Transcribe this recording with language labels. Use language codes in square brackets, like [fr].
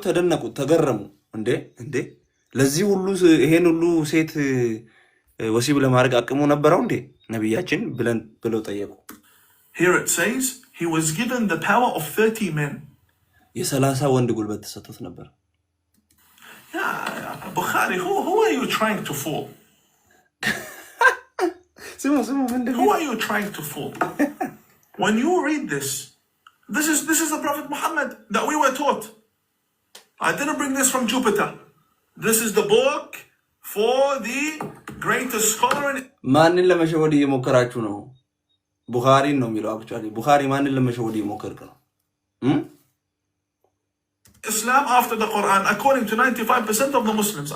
[am] ተደነቁ፣ ተገረሙ። እንዴ ለዚህ ሁሉ ይሄን ሁሉ ሴት ወሲብ ለማድረግ አቅሙ ነበረው እንዴ ነብያችን ብለው ጠየቁ። [en] Here it says he was given the power of 30 men. [am] የ30 ወንድ ጉልበት ተሰጥቶት ነበር። [en] Yeah, Bukhari, who are you trying to fool? Who are you trying to fool? When you read this is the Prophet Muhammad that we were taught. I didn't bring this from Jupiter. This is the book for the greatest scholar in... [am] ማንን ለመሸወድ እየሞከራችሁ ነው? ቡኻሪን ነው የሚለው። አክቹአሊ ቡኻሪ ማንን ለመሸወድ እየሞከርክ ነው? [en] Islam after the Quran, according to 95% of the Muslims.